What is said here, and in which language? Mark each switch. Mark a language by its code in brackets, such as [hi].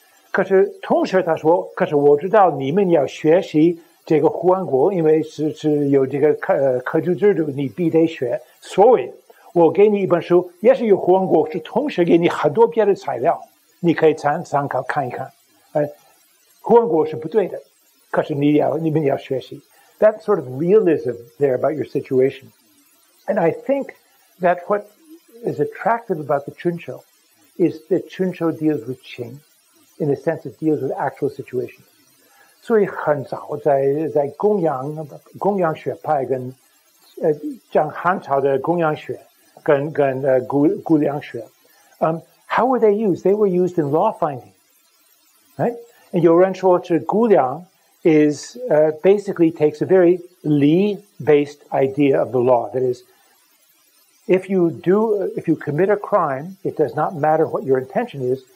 [zh] 可是同时他说，可是我知道你们要学习这个胡安国，因为是有这个科举制度，你必得学。所以我给你一本书，也是有胡安国，是同时给你很多别的材料，你可以参考看一看。胡安国是不对的，可是你们要学习。 [en] That sort of realism there about your situation. And I think that what is attractive about the Chunqiu is that Chunqiu deals with Qing, in the sense it deals with actual situations. [zh] 所以很早在公羊学派跟讲汉朝的公羊学跟估量学 [en] how were they used? They were used in law finding, right? And [zh] 有人说是估量 [en] is basically takes a very li-based idea of the law. That is, if you commit a crime, it does not matter what your intention is.